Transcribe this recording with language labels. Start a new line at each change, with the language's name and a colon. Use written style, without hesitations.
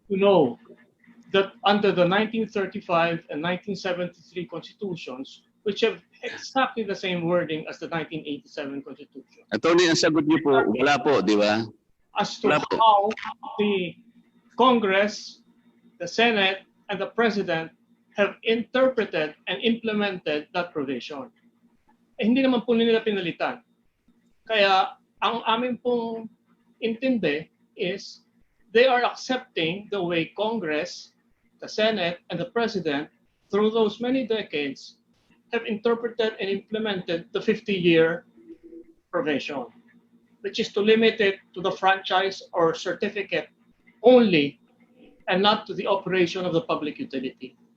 English: To know that under the 1935 and 1973 Constitutions, which have exactly the same wording as the 1987 Constitution.
Filipino: Attorney, ang sagot niyo po, wala po, di ba?
English: As to how the Congress, the Senate, and the President have interpreted and implemented that provision.
Filipino: Hindi naman po nila pinalitan. Kaya ang amin pong intindi
English: is they are accepting the way Congress, the Senate, and the President through those many decades have interpreted and implemented the 50-year provision, which is to limit it to the franchise or certificate only and not to the operation of the public utility.